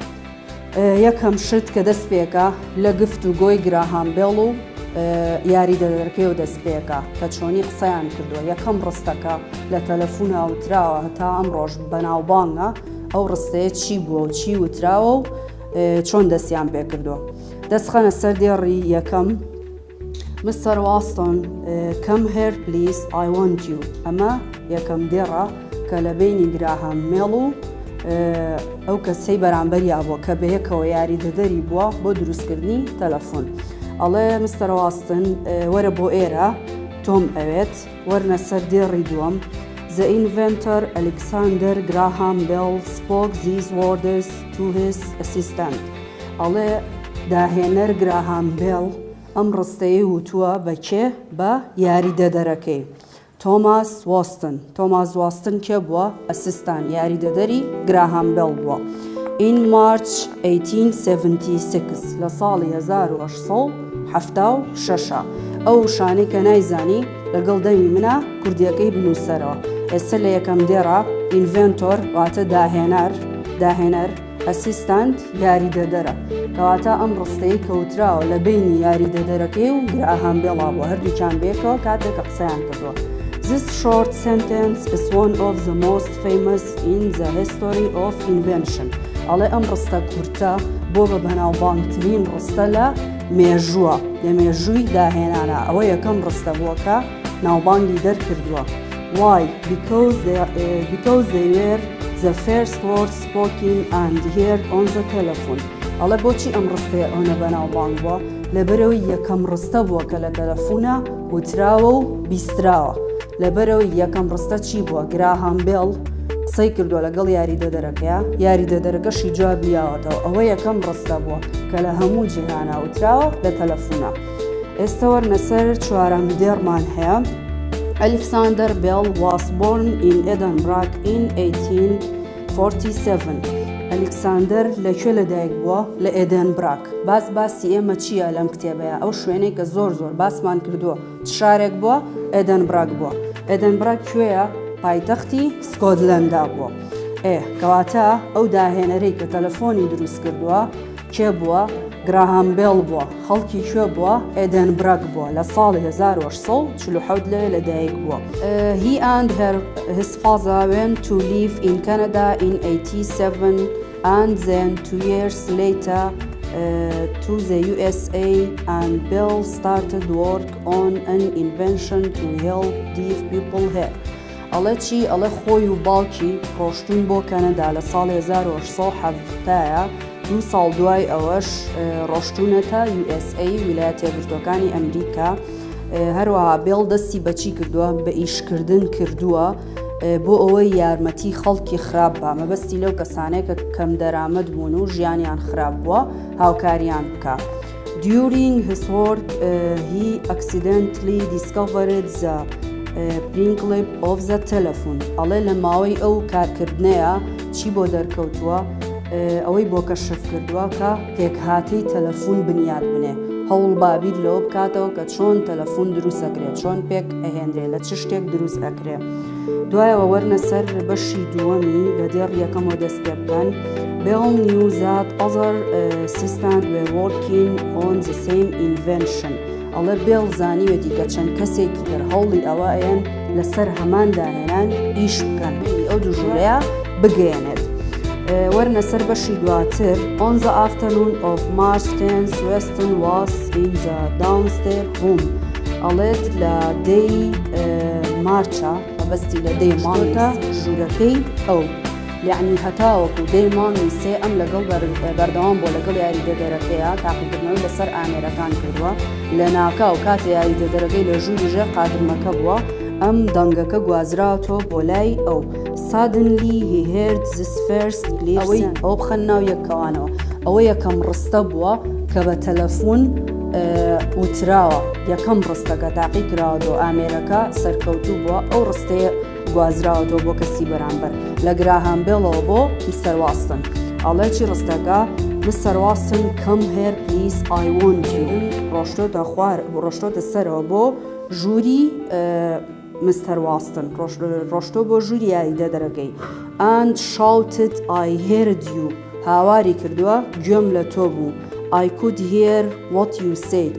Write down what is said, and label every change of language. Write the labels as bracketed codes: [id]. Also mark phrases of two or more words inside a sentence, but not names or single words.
[ckb] یەکەم شت کە دەست پێکە لە گفتوگۆی گراهام بێڵ و یاریدەدەرەکەی و دەست پێکە کە چۆنی قسەیان کردووە. یەکەم ڕستەکە لە تەلەفۆنە وتراوە هەتا ئەم ڕۆژ بەناوبانگە ئەو ڕستەیە چی بووە و چی وتراوە و چۆن دەستیان پێ کردووە. دەستخەنە سەر دێڕی یەکەم. [en] Mr. Watson, come here please, I want you. [ckb] ئەمە یەکەم دێڕە کە لە بینی گراهام بێڵ و ئەو کەسەی بەرامبەریا بووە کە بەیەکەوە یاریدەدەری بووە بۆ دروستکردنی تەلەفۆن. ئەڵێ مستەر واستن وەرە بۆ ئێرە تۆم ئەوێت. وەرنە سەر دێڕی دووەم. [en] The inventor Alexander Graham Bell spoke these words to his assistant. [ckb] ئەڵێ داهێنەر گراهام بێڵ ئەم ڕستەیە وتووە بە کێ؟ بە یاریدەدەرەکەی تۆماس واستن. تۆماس واستن کێ بووە؟ ئەسیستان یاریدەدەری گراهام بێڵ بووە. [en] In March 1876 [ckb] لە ساڵی 1876 ئەو شانەی کە نایزانی لەگەڵ دەمی منە کوردیەکەی بنووسەرەوە. ئێستا لە یەکەم دێڕە ئینڤێنتۆر واتە داهێنەر ئەسیستانت یاریدەدەرە کەواتە ئەم ڕستەیە کەوتراوە لە بینی یاریدەدەرەکەی و گراهام بێڵا بووە هەردووچان بێکەوە کاتێک کە قسەیان کردووە. [en] This short sentence is one of the most famous in the history of invention. [ckb] ئەڵێ ئەم ڕستە کورتە بۆ بە بەناوبانگترین ڕستە لە مێژووە لە مێژووی داهێنانە. ئەوە یەکەم ڕستە بووە کە ناوبانگی دەرکردووە. [en] Why? Because they were the first words spoken and heard on the telephone. [ckb] ئەڵێ بۆچی ئەم ڕستەیە ئەوە بەناوبانگ بووە؟ لەبەرەوەی یەکەم ڕستە بووە کە لە تەلەفۆنە وتراوە و بیستراوە. لەبەرەوەی یەکەم ڕستە چی بووە؟ گراهام بێڵ قسەی کردووە لەگەڵ یاریدەدەرەکەیە یاریدەدەرەکەشی جواب لیاوەتەوە. ئەوە یەکەم ڕستە بووە کە لە هەموو جیهانە وتراوە لە تەلەفۆنە. ئێستا وەرنە سەر چوارەم دێڕمان هەیە. [en] Alexander Bell was born in Edinburgh in 1847. [ckb] ئەلکساندەر لەکوێ لەدایک بووە؟ لە ئێدنبراک. باسی ئێمە چییە لەم کتێبەیە؟ ئەو شوێنەی کە زۆر باسمان کردووە شارێک بووە؟ ئێدنبراک بووە. ئێدنبراک کوێیە؟ پایتەختی سکۆتلەندا بووە. کەواتە ئەو داهێنەرەی کە تەلەفۆنی دروست کردووە کێ بووە؟ گراهام بیل بووە خەڵکی کوێ بووە ئێدنبرگ بووە لە ساڵی 1847 لەدایک بووە. [en] He and his father went to live in Canada in 87 and then 2 years later to the USA and Bill started work on an invention to help deaf people hear. [ckb] ئەڵێ چی ئەڵێ خۆی و باوکی ڕۆشتون بۆ کەنەدا لە ساڵی 1970 دو ساڵ دوای ئەوەش ڕۆشتونەتە USA ویلایەتە یەکگرتووەکانی ئەمریکا. هەروەها بێڵ دەستی بەچی کردووە بە ئیشکردن کردووە بۆ ئەوەی یارمەتی خەڵکی خراپ بە مەبەستی لەو کەسانەیە کە کەم دەرامەد بوون و ژیانیان خراپ بووە هاوکاریان بکە. [en] During his work he accidentally discovered the prinklip of the telephone. [ckb] ئەڵێ لە ماوەی ئەو کارکردنەیە چی بۆ دەرکەوتووە ئەوەی بۆ کەشف کردووە کە پێکهاتەی تەلەفۆن بنیاد بنێ هەوڵ بابیر لەوە بکاتەوە کە چۆن تەلەفۆن دروست ئەکرێت چۆن پێک ئەهێنرێت لە چ شتێک دروست ئەکرێت. دوایەوە وەرنە سەر بەشی دووەمی لە دێڕ یەکەمەوە دەست پێ بکەن. [en] Bell knew that other systems were working on the same invention. [ckb] ئەڵێ بێڵ زانیوێتی کە چەند کەسێکی تر هەوڵی ئەوە ئەیەن لەسەر هەمان داهێنان ئیش بکەن ئەو دوژورەیە بگەێنێت. وەرنە سەر بەشی دواتر. [en] On the afternoon of March 10th Weston was in the downstairs room. [ckb] ئەڵێت لە دەی مارچە بەستی لە دەی مانگە ژوورەکەی ئەو یعنی هەتاوەکو دەی مانگی سێ ئەم لەگەڵ بەردەوام بۆ لەگەڵ یاریدەدەرەکەیە تاقیکردنەوەی لەسەر ئامێرەکان کردووە لە ناکاو کاتە یاریدەدەرەکەی لە ژووریژە قادرمەکە بووە ئەم دەنگەکە گوازراوەوە بۆ لای ئەو. [en] Suddenly he heard this first clip. [ckb] ئەوەی ئەو بخەن ناو یەکەوانەوە ئەوە یەکەم ڕستە بووە کە بە تەلەفۆن وتراوە یەکەم ڕستەکە تاقی کراوە بۆ ئامێرەکە سەرکەوتوو بووە ئەو ڕستەیە گوازراوەوە بۆ کەسی بەرامبەر لە گراهام بێڵەوە بۆ میستەر واستن. ئەڵێ چی ڕستەکە Mr. [en] Watson come here please I want you. [ckb] ڕۆشتۆتە سەرەوە بۆ ژووری Mr. [en] Watson [ckb] ڕۆشتۆ بۆ ژووری یاریدەدەرەکەی [en] and shouted I heard you. [ckb] هاواری کردووە گوێم لە تۆ بوو. [en] I could hear what you said.